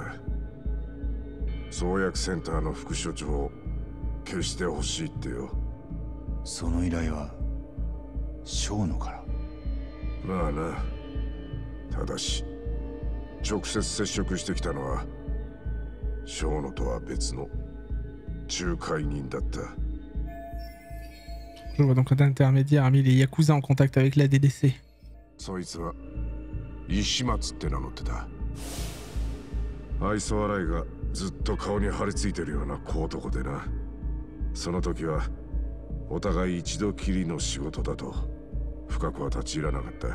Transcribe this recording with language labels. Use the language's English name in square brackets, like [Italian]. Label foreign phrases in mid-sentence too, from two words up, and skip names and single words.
[Japanese] 創薬センターの副所長を消してほしいってよ。その依頼は小野から。まあな。ただし直接接触してきたのは小野とは別の仲介人だった。 [French] Je vois donc un intermédiaire a mis les Yakuza en contact avec la DDC. [Japanese] そいつは石松って名乗ってた。愛想笑いがずっと顔に張り付いてるような小男でな。その時はお互い一度きりの仕事だと深くは立ち入らなかった。